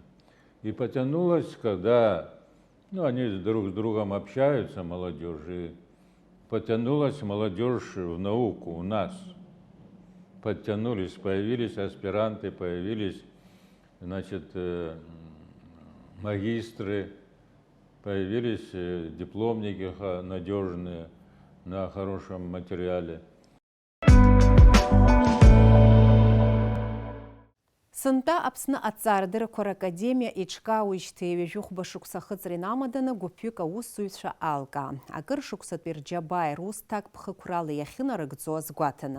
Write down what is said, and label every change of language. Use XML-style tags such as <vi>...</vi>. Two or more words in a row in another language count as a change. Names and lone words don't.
<ru>И потянулось, когда они друг с другом общаются, молодежь, и потянулась молодежь в науку у нас. Подтянулись, появились аспиранты, появились, значит, магистры, появились дипломники надежные на хорошем материале.</ru> <ab>Сынта Аԥсны Аҭҵаарадыррақәа Академиа иҿкаауеижьҭеи ҩажәихәба шықәса ахыҵра инамаданы гәыԥҩык аусзуҩцәа алкаа. Акыр шықәсатәи рџьабаа русҭак ԥхықәрала иахьынарыгӡо азгәаҭаны.</ab>